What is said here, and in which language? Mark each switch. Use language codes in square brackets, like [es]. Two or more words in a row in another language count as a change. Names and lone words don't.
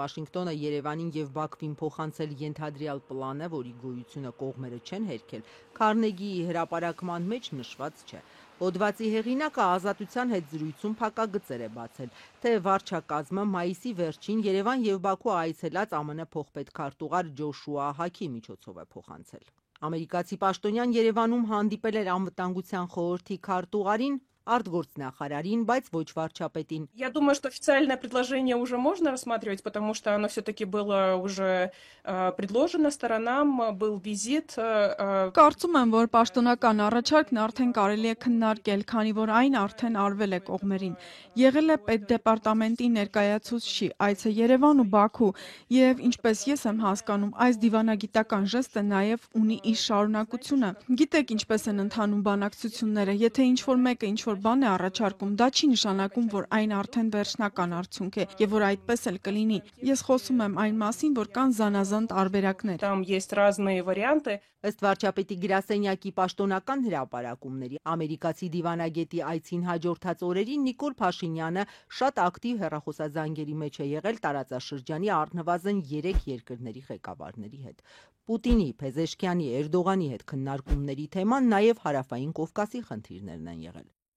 [hy] Վաշինգտոնը Երևանին եւ Բաքվին փոխանցել ենթադրյալ պլանը, որի գոյությունը կողմերը չեն հերքել, Քարնեգիի հրապարակման մեջ նշված չէ։ Հոդվածի հեղինակը Ազատության հետ զրույցում փակագծեր է բացել, թե վարչակազմը մայիսի վերջին Երևան եւ Բաքու այցելած ԱՄՆ փոխպետքարտուղար Ջոշուա Հակի միջոցով է փոխանցել։ Ամերիկացի պաշտոնյան Երևանում հանդիպել էր անվտանգության խորհրդի քարտուղարին, արտգործնախարարին, բայց ոչ վարչապետին։ [ru] Я думаю, что официальное предложение уже можно рассматривать, потому что оно все-таки было уже предложено сторонам, был визит. [hy] Կարծում եմ, որ պաշտոնական առաջարկն արդեն կարելի է քննարկել, քանի որ այն արդեն արվել է կողմերին։ Եղել է պետդեպարտամենտի ներկայացուցչի այցը Երևան ու Բաքու, եւ ինչպես ես եմ հասկանում, այս դիվանագիտական ժեստը նաեւ ունի իր շարունակությունը։ Գիտեք ինչպես են ընթանում բանակցությունները, եթե ինչ-որ մեկը ինչ-որ բան է առաջարկում, դա չի նշանակում, որ այն արդեն վերջնական արդյունք է եւ որ այդպես էլ կլինի։ Ես խոսում եմ այն մասին, որ կան զանազան տարբերակներ։ [ru] Там есть разные варианты. [hy] Ըստ վարչապետի գրասենյակի պաշտոնական հրապարակումների, ամերիկացի դիվանագետի այցին հաջորդած օրերին Նիկոլ Փաշինյանը շատ ակտիվ հեռախոսազանգերի մեջ է եղել տարածաշրջանի առնվազն 3 երկրների ղեկավարների հետ։ Պուտինի, Փեզեշքյանի, Էրդողանի հետ քննարկումների թեման նաև հարավային Կովկասի խնդիրներն են եղել։